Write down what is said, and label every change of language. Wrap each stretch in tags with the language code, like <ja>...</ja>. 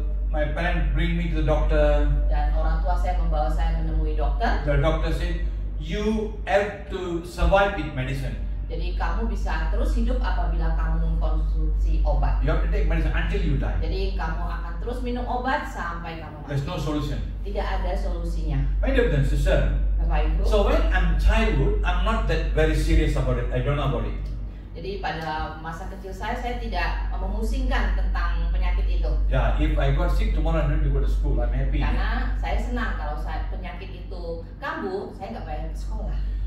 <en>My parents bring me to the doctor.</en> <id>Dan orang tua saya membawa saya menemui dokter.</id> <en>The doctor said, you have to survive with medicine.</en> <id>Jadi kamu bisa terus hidup apabila kamu mengkonsumsi obat.</id> <en>You have to take medicine until you die.</en> <id>Jadi kamu akan terus minum obat sampai kamu mati.</id> <en>There's no solution.</en> <id>Tidak ada solusinya.</id> <en>My dear brother and sister.</en> <id>Bapak Ibu.</id> <en>So when I'm childhood, I'm not that very serious about it. I don't know about it.</en> <id>Jadi pada masa kecil saya tidak memusingkan tentang penyakit itu.</id> <en>Yeah, if I got sick tomorrow, I don't need to go to school. I'm happy.</en> <id>Karena saya senang kalau penyakit itu kambuh, saya nggak bayar ke sekolah.</id>